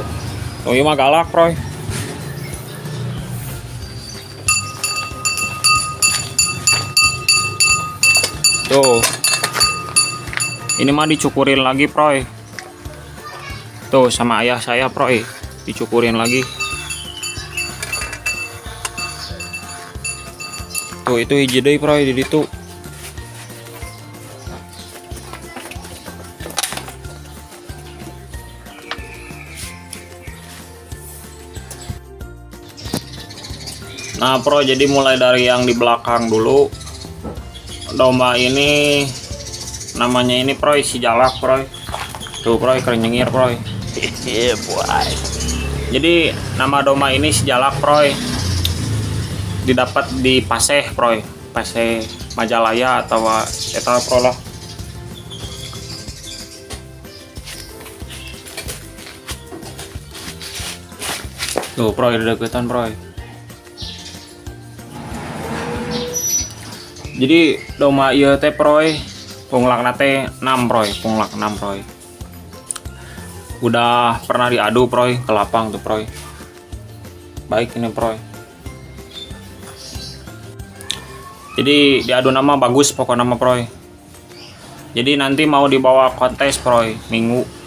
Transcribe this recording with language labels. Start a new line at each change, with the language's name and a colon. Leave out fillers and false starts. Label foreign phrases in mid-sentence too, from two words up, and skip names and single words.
Indonesian: Tuh ini mah galak Proy. Tuh. Ini mah dicukurin lagi Proy. Tuh sama ayah saya Proy, dicukurin lagi.
Sundanese: Tuh itu hiji deui Proy di ditu.
Indonesian: Nah Proy, jadi mulai dari yang di belakang dulu. Domba ini namanya ini Proy si jalak Proy. Tuh Proy, keren nyengir Proy. Jadi nama domba ini si jalak Proy, didapat di Paseh Proy, Paseh Majalaya atau eta Pro lah. Tuh Proy, deketan Proy.
Sundanese: Jadi domba ieu teh Proy, punglakna teh 6 Proy, punglak 6 Proy.
Indonesian: Udah pernah diadu Proy ke lapang tuh Proy. Baik ini Proy. Jadi diadu nama bagus pokoknya nama Proy. Jadi nanti mau dibawa kontes Proy Minggu.